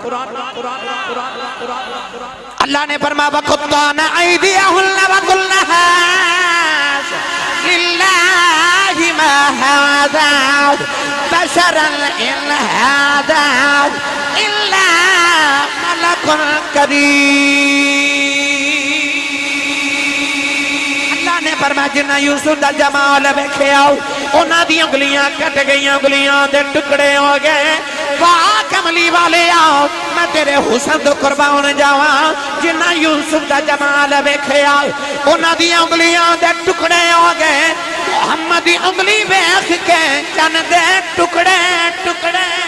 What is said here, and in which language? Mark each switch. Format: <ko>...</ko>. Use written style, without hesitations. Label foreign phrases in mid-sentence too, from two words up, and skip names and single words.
<ur>اللہ نے فرمایا</ur> <ar>وَقُطَّعْنَ أَيْدِيَهُنَّ وَقُلْنَا لِلَّهِ مَا هَذَا بَشَرًا إِنْ هَذَا إِلَّا مَلَكٌ كَرِيمٌ اللہ</ar> <pa>نے فرمایا جنہ یوسف دا جمال ویکھے آؤ انہاں دی انگلیاں کٹ گئیاں انگلیاں دے ٹکڑے ہو گئے واہ کملی والے آؤ میں تیرے حسن تو قربان جاواں جنہ یوسف دا جمال ویکھے آؤ انہاں دی انگلیاں دے ٹکڑے ہو گئے محمد دی انگلی ویکھ کے چن دے ٹکڑے ٹکڑے</pa>